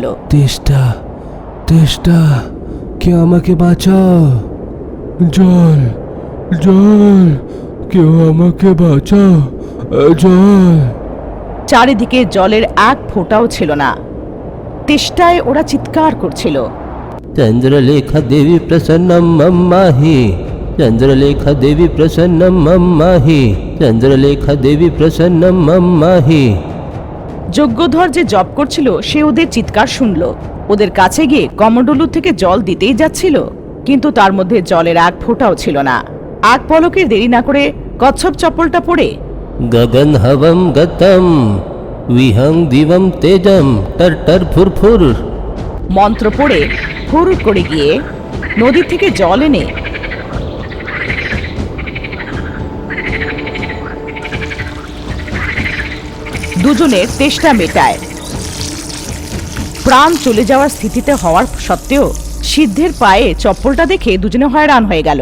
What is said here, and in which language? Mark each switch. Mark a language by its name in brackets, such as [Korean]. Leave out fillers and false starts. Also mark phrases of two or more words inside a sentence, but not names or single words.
[Bangla] তেষ্টা, তেষ্টা, কে আমাকে বাঁচাও। জল, জল, কেউ আমাকে বাঁচাও, জল। চারিদিকে জলের এক ফোঁটাও ছিল না। তেষ্টায় ওরা চিৎকার করছিল। [Sanskrit] चंद्रलेखा देवी प्रसन्नम मम माहि चंद्रलेखा देवी प्रसन्नम मम माहि चंद्रलेखा देवी प्रसन्नम मम माहि। [Bangla] যজ্ঞধর যে জপ করছিল সে ওদের চিৎকার শুনল। ওদের কাছে গিয়ে কমণ্ডলু থেকে জল দিতেই যাচ্ছিল, কিন্তু তার মধ্যে জলের এক ফোঁটাও ছিল না। এক পলকের দেরি না করে কচ্ছপ চপ্পলটা পরে [Sanskrit] गगन हवम गतम विहंग दिवम तेजम टर टर फुर फुर। [Bangla] মন্ত্র পড়ে হুড় করে গিয়ে নদী থেকে জল এনে দুজনের তেষ্টা মেটায়। প্রাণ চলে যাওয়ার স্থিতিতে হওয়ার সত্ত্বেও সিদ্ধের পায়ে চপ্পলটা দেখে দুজনে হয়রান হয়ে গেল।